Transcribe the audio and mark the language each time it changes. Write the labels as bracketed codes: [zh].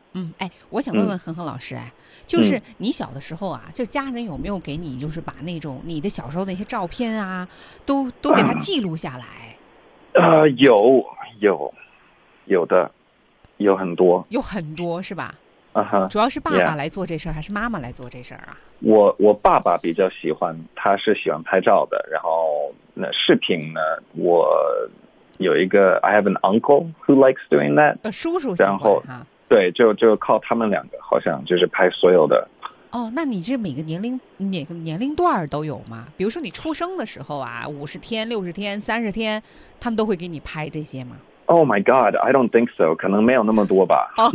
[zh] 嗯，哎，我想问问恒恒老师，哎，就是你小的时候啊，就家人有没有给你，就是把那种你的小时候的一些照片啊，都给他记录下来？有的，有很多，有很多是吧？啊哈，主要是爸爸来做这事儿，还是妈妈来做这事儿啊？我爸爸比较喜欢，他是喜欢拍照的，然后那视频呢，我。有一个 [en] I have an uncle who likes doing that。 [zh] 叔叔喜欢，然后，啊，对，就靠他们两个，好像就是拍所有的。哦，那你这每个年龄段都有吗？比如说你出生的时候啊，50天、60天、30天，他们都会给你拍这些吗 [en] ？Oh my God, I don't think so。 [zh] 可能没有那么多吧。